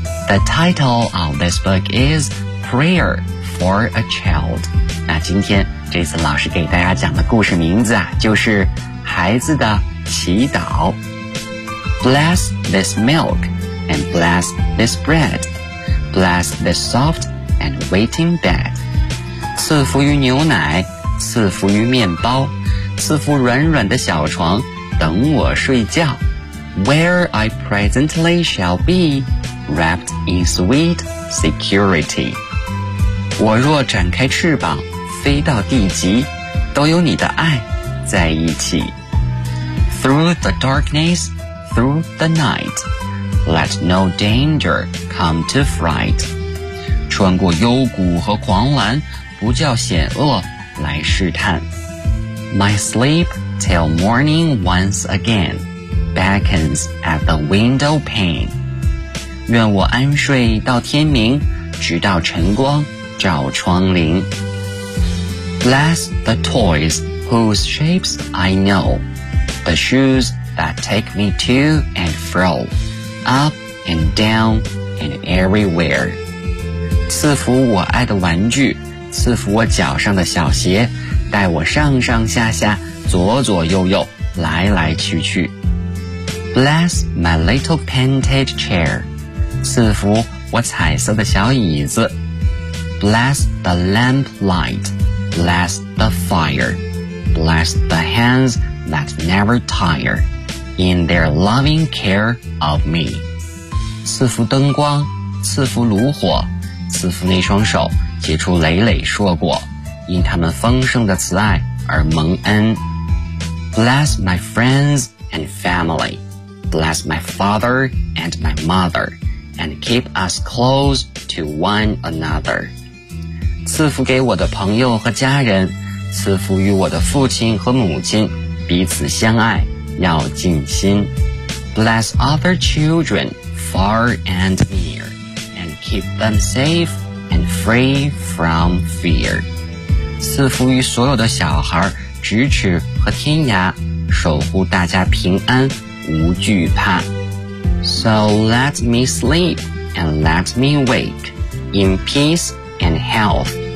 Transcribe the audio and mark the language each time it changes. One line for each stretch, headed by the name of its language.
English: The title of this book is Prayer for a Child.
Chinese: 那今天这次老师给大家讲的故事名字啊，就是孩子的祈祷。
English: Bless this milk and bless this bread. Bless this soft and waiting bed.
Chinese: 赐福于牛奶，赐福于面包，赐福软软的小床，等我睡觉。
English: Where I presently shall be,Wrapped in sweet security.
Chinese: 我若展开翅膀飞到地极都有你的爱在一起。
English: Through the darkness, through the night, let no danger come to fright.
Chinese: 穿过幽谷和狂澜，不叫险恶来试探。
English: My sleep till morning once again beckons at the window pane.
Chinese: 愿我安睡到天明，直到晨光照窗棂。
English: Bless the toys whose shapes I know, the shoes that take me to and fro, up and down and everywhere.
Chinese: 赐福我爱的玩具，赐福我脚上的小鞋，带我上上下下，左左右右，来来去去。
English: Bless my little painted chair,
Chinese: 赐福我彩色的小椅子。
English: Bless the lamp light, bless the fire, bless the hands that never tire in their loving care of me.
Chinese: 赐福灯光，赐福炉火，赐福那双手结出累累硕果，因他们丰盛的慈爱而蒙恩。
English: Bless my friends and family, bless my father and my mother, and keep us close to one another.
Chinese: 赐福给我的朋友和家人，赐福于我的父亲和母亲，彼此相爱，要尽心。
English: Bless other children far and near, and keep them safe and free from fear.
Chinese: 赐福于所有的小孩，咫尺和天涯，守护大家平安，无惧怕。
English: So let me sleep and let me wake in peace and health.